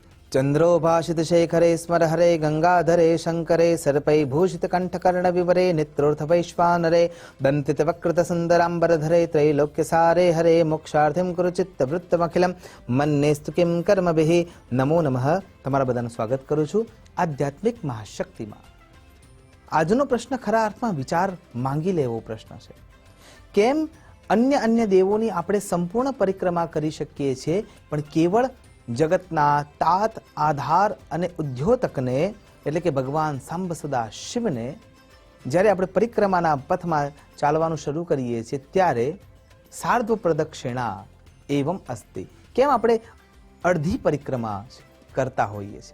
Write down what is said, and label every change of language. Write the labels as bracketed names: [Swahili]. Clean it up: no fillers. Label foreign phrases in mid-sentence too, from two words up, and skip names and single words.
[Sanskrit] चंद्रो भाषित शेखरे स्मर हरे गंगाधरे शंकरे सर्पै भूषित कंठकर्ण विवरे नेत्रोर्थ वैश्वानरे दंतित वक्रत सुंदरांबरधरे त्रैलोक्य सारे हरे मोक्षार्थिं कुरु चित्त वृत्तमखिलम मन्नेस्तु किं कर्मभिः नमो नमः। [Gujarati] તમારા બધાનું સ્વાગત કરું છું આધ્યાત્મિક મહાશક્તિમાં। આજનો પ્રશ્ન ખરા અર્થમાં વિચાર માંગી લેવો પ્રશ્ન છે। કેમ અન્ય અન્ય દેવોની આપણે સંપૂર્ણ પરિક્રમા કરી શકીએ છીએ પણ કેવળ જગતના તાત આધાર અને ઉદ્યોતકને એટલે કે ભગવાન સાંબ સદા શિવને જ્યારે આપણે પરિક્રમાના પથમાં ચાલવાનું શરૂ કરીએ છીએ ત્યારે [Sanskrit] સાર્ધ પ્રદક્ષિણા એવમ અસ્તિ [Gujarati] કેમ આપણે અડધી પરિક્રમા કરતા હોઈએ છીએ?